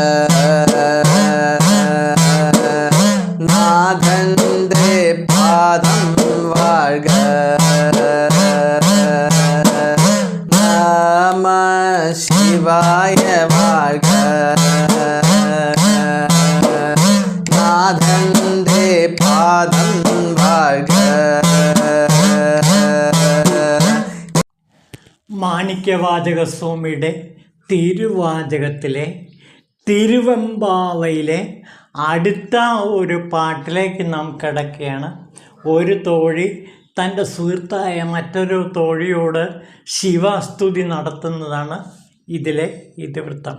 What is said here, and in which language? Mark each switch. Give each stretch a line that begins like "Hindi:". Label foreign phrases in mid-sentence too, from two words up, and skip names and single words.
Tamil: நாதந்தே பாதம் வாழ்க. நம சிவாய வாழ்க. நாதந்தே பாதம் வாழ்க.
Malayalam: മാണിക്യവാചകസ്വാമിയുടെ തിരുവാചകത്തിലെ തിരുവെമ്പാവയിലെ അടുത്ത ഒരു പാട്ടിലേക്ക് നാം കിടക്കുകയാണ്. ഒരു തോഴി തൻ്റെ സുഹൃത്തായ മറ്റൊരു തോഴിയോട് ശിവസ്തുതി നടത്തുന്നതാണ് ഇതിലെ ഇതിവൃത്തം.